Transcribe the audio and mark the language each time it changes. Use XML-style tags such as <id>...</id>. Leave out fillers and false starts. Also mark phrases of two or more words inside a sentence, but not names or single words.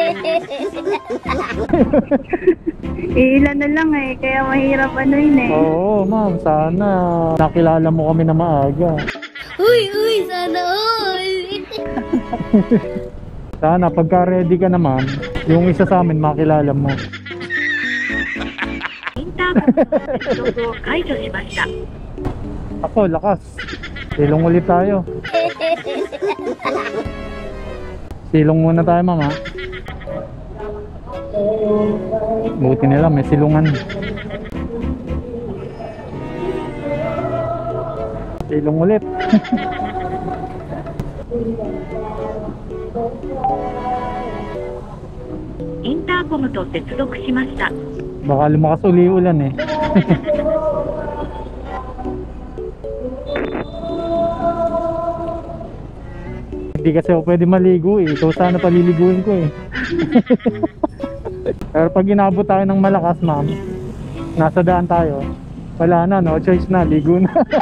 <tl>Ilan na lang eh, kaya mahirap ano yun eh. Oo, ma'am, sana nakilala mo kami na maaga. Uy, sana all. Sana pagka ready ka naman, yung isa sa amin makilala mo.</tl> <ja>インターホンの接続を解除しました。</ja> <tl>Ako, lakas. Silong ulit tayo. Silong muna tayo, mama. Buti nila, may silungan. Silong ulit.</tl> <ja>インターコムと接続しました。</ja> <tl>Baka lumakas uli ulan eh. Hindi kasi ako pwede maligo eh. Ikaw sana paliliguin ko eh. Pero pag inabot tayo ng malakas, ma'am, nasa daan tayo, wala na,</tl> <en>no choice</en> <tl>na, ligo na.</tl>